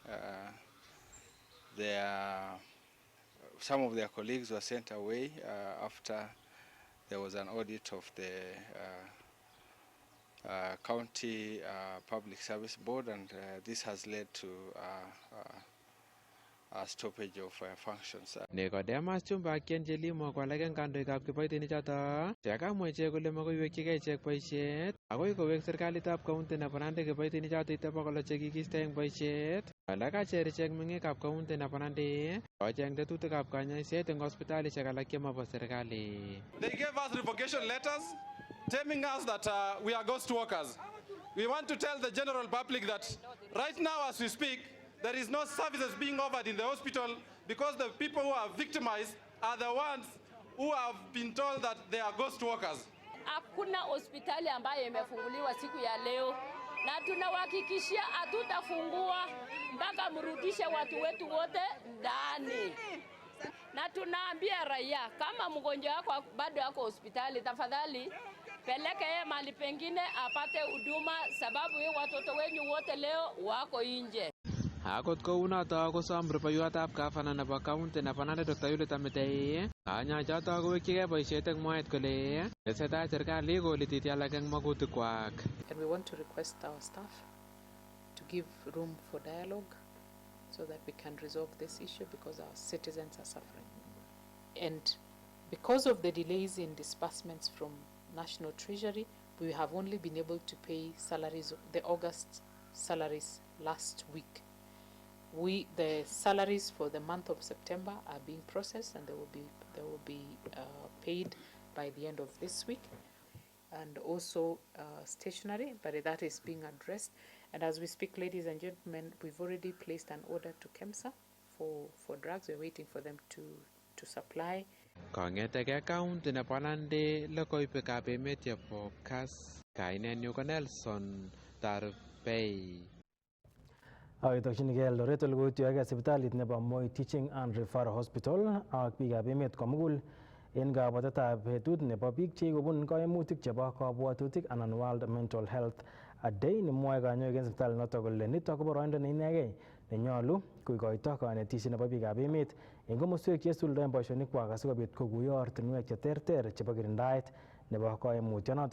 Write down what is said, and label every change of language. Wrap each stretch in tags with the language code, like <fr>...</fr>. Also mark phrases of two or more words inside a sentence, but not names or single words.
<en>Some of their colleagues were sent away after there was an audit of the County Public Service Board, and this has led to a stoppage of functions.</en> <kln>Nicodemus Chumbakien Jelimo ko alak eng kandoikab kiboitinichoto chekamwa ichek kole makoiwekchigei ichek boisiet akoi kowek serikalitab County nebo Nandi kiboitinichoto 600 chekikiiste eng boisiet. Alak acher ichek meng'ikab County nebo Nandi kocheng tetutikab kanyoiset eng hospitalishek alak chemabo serikali.</kln> <en>They gave us revocation letters telling us that we are ghost workers. We want to tell the general public that right now as we speak, there is no services being offered in the hospital because the people who are victimized are the ones who have been told that they are ghost workers.</en> <sw>Hakuna hospitali ambayo imefunguliwa siku ya leo, na tunawahakikishia hatutafungua mpaka mrudishe watu wetu wote ndani. Na tunaambia raia, kama mgonjwa wako bado yako hospitali, tafadhali peleke yeye mahali pengine apate huduma, sababu watoto wenyu wote leo wako nje.</sw> <kln>Akot kounoto kosom rupeiwotab gavana nebo County nebo Nandi Dr. Yulit Amitei kanyoichoto kowekchigei boisiet eng mwaet kole tesetai serikali kolititi alak eng magutikwak.</kln> <en>And we want to request our staff to give room for dialogue so that we can resolve this issue because our citizens are suffering. And because of the delays in disbursements from National Treasury, we have only been able to pay salaries, the August salaries last week. The salaries for the month of September are being processed, and they will be paid by the end of this week. And also stationery, but that is being addressed. And as we speak, ladies and gentlemen, we've already placed an order to KEMSA for drugs. We're waiting for them to supply.</en> <kln>Kong'etegei County nebo Nandi logoiwekab emet chebo Kass, kainenyu ko Nelson Tarbei. Tokyinigei Eldoret ole kotuiyogei sipitalit nebo Moi Teaching and Referral Hospital ak biikab emet komugul en kabwatetab betut nebo biik chekikobun kaimutik chebo kabwatutik anan World Mental Health Day, nemwoe kanyoik en sipitalit noto kole nitok ko boroindo neinegei nenyolu koikoito kanetisiet nebo biikab emet en komoswek cheisuldoen boisionikwak asikobit kokuyo ortinwek cheterter chebo kirindaet nebo kaimutionoto.</kln>